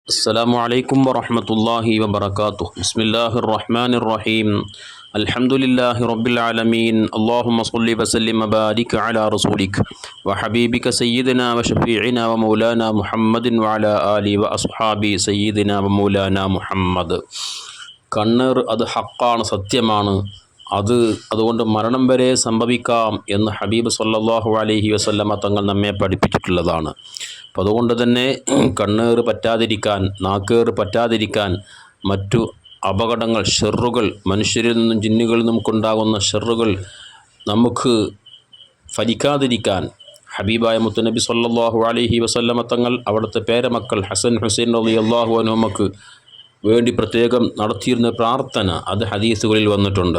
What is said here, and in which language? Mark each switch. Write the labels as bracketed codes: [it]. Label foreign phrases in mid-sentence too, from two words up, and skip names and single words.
[ar] السلام عليكم ورحمة الله وبركاته بسم الله الرحمن الرحيم الحمد لله رب العالمين اللهم صل وسلم وبارك على رسولك وحبيبك سيدنا وشفيعنا ومولانا محمد وعلى آله وأصحابه سيدنا ومولانا محمد [ml] കണ്ണേർ അത് ഹക്കാണ്, സത്യമാണ്. അതുകൊണ്ട് മരണം വരെ സംഭവിക്കാം എന്ന് ഹബീബ് [ar] صلى الله عليه وسلم [ml] തങ്ങൾ നമ്മെ പഠിപ്പിച്ചിട്ടുള്ളതാണ്. അപ്പോൾ അതുകൊണ്ട് തന്നെ കണ്ണേറ് പറ്റാതിരിക്കാൻ, നാക്കേറ് പറ്റാതിരിക്കാൻ, മറ്റു അപകടങ്ങൾ, ഷെറുകൾ, മനുഷ്യരിൽ നിന്നും ജിന്നുകളിൽ നിന്നും ഉണ്ടാകുന്ന ഷെറുകൾ നമുക്ക് ഫലിക്കാതിരിക്കാൻ ഹബീബായ മുത്തുനബി [ar] صلى الله عليه وسلم [ml] തങ്ങൾ അവിടുത്തെ പേരമക്കൾ ഹസൻ ഹുസൈൻ [ar] رضي الله عنهما [ml] വേണ്ടി പ്രത്യേകം നടത്തിയിരുന്ന പ്രാർത്ഥന അത് ഹദീസുകളിൽ വന്നിട്ടുണ്ട്.